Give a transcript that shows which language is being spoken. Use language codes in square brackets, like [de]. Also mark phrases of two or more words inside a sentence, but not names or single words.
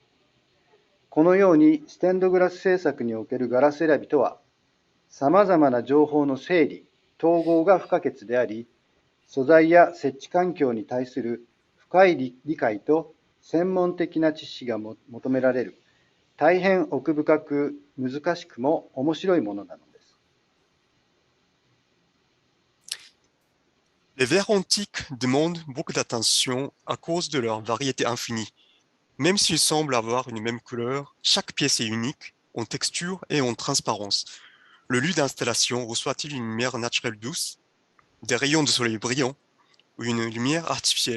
[ja] このように、ステンドグラス制作におけるガラス選びとは、さまざまな情報の整理、統合が不可欠であり、素材や設置環境に対する深い理解と専門的な知識が求められる、大変奥深く難しくも面白いものなのです。 [fr] Les verres antiques demandent beaucoup d'attention à cause de leur variété infinie. Même s'ils semblent avoir une même couleur, chaque pièce est unique en texture et en transparence. Le lieu d'installation reçoit-il une lumière naturelle douce, des rayons de soleil brillants ou une lumière artificielle?